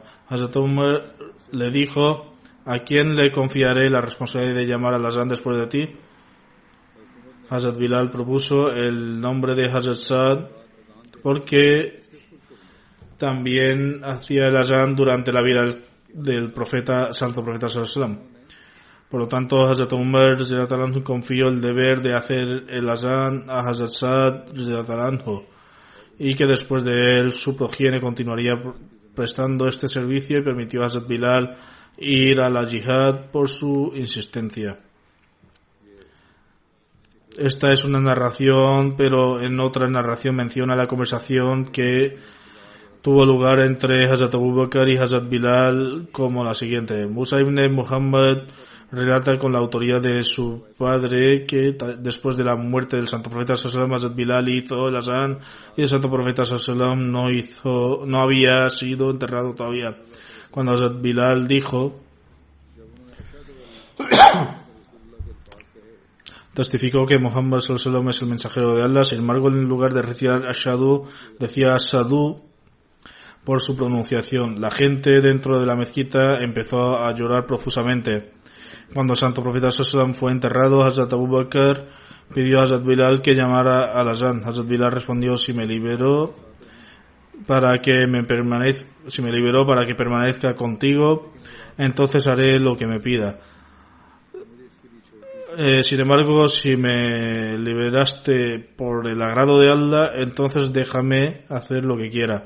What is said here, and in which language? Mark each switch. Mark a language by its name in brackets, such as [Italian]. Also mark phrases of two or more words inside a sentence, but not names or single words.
[Spanish] Hazrat Umar le dijo: ¿a quién le confiaré la responsabilidad de llamar al azán después de ti? Hazrat Bilal propuso el nombre de Hazrat Saad porque también hacía el azán durante la vida del santo profeta [Arabic] صلى الله عليه وسلم. [Spanish] Por lo tanto, Hazrat Umar confió el deber de hacer el azán a Hazrat Sa'd y que después de él su progenie continuaría prestando este servicio, y permitió a Hazrat Bilal ir a la yihad por su insistencia. Esta es una narración, pero en otra narración menciona la conversación que tuvo lugar entre Hazrat Abu Bakr y Hazrat Bilal como la siguiente. Musa ibn Muhammad relata con la autoridad de su padre que después de la muerte del santo profeta [Arabic] صلى الله عليه وسلم, [Spanish] Hazrat Bilal hizo el azán y el santo profeta [Arabic] صلى الله عليه وسلم [Spanish] no había sido enterrado todavía. Cuando Hazrat Bilal dijo, testificó que Muhammad [Arabic] صلى الله عليه وسلم [Spanish] es el mensajero de Allah, sin embargo en lugar de recitar Ashadu decía Ashadu por su pronunciación. La gente dentro de la mezquita empezó a llorar profusamente. Cuando el santo profeta [Arabic] صلى الله عليه وسلم [Spanish] fue enterrado, Hazrat Abu Bakr pidió a Hazrat Bilal que llamara al azán. Hazrat Bilal respondió: si me liberó para que permanezca contigo, entonces haré lo que me pida. Sin embargo, si me liberaste por el agrado de Allah, entonces déjame hacer lo que quiera.